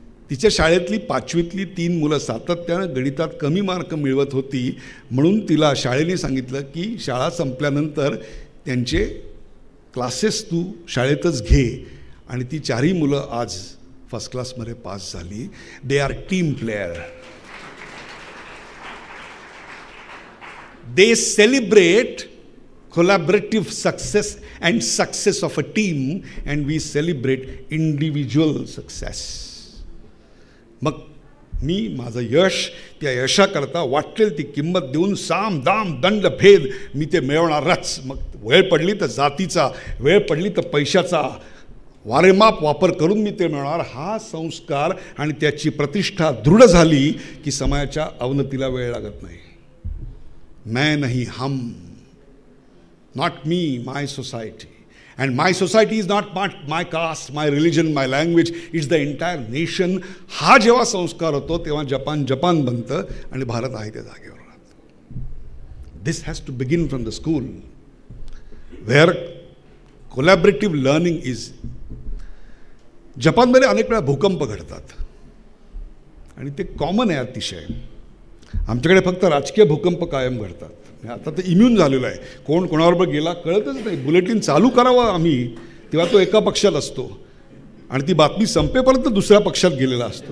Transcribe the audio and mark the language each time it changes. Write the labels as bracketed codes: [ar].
[mr] तिच्या शाळेतली 5वीतली 3 मुलं सातत्यानं गणितात कमी मार्क मिळवत होती, म्हणून तिला शाळेने सांगितलं की शाळा संपल्यानंतर त्यांचे क्लासेस तू शाळेतच घे. आणि ती 4ही मुलं आज फर्स्ट क्लासमध्ये पास झाली. [en] They are team player. They celebrate collaborative success and success of a team, and we celebrate individual success. [mr] मग मी माझं यश त्या यशाकरता वाटेल ती किंमत देऊन साम दाम दंड भेद मी ते मिळवणारच. मग वेळ पडली तर जातीचा, वेळ पडली तर पैशाचा वारेमाप वापर करून मी ते मिळवणार. हा संस्कार आणि त्याची प्रतिष्ठा दृढ झाली की समाजाच्या अवनतीला वेळ लागत नाही. [hi] मैं नहीं हम, [en] not me, my society. And my society is not my caste, my religion, my language, it's the entire nation. [mr] हा जेव्हा संस्कार होतो तेव्हा जपान बनतं आणि भारत आहे त्या जागेवर राहतो. [en] This has to begin from the school where collaborative learning is. [mr] जपानमध्ये अनेक वेळा भूकंप घडतात आणि ते कॉमन आहे अतिशय. आमच्याकडे फक्त राजकीय भूकंप कायम घडतात. आता तर इम्यून झालेलं आहे, कोण कोणाबरोबर गेला कळतच नाही. बुलेटिन चालू करावं आम्ही तेव्हा तो एका पक्षात असतो आणि ती बातमी संपेपर्यंत दुसऱ्या पक्षात गेलेला असतो.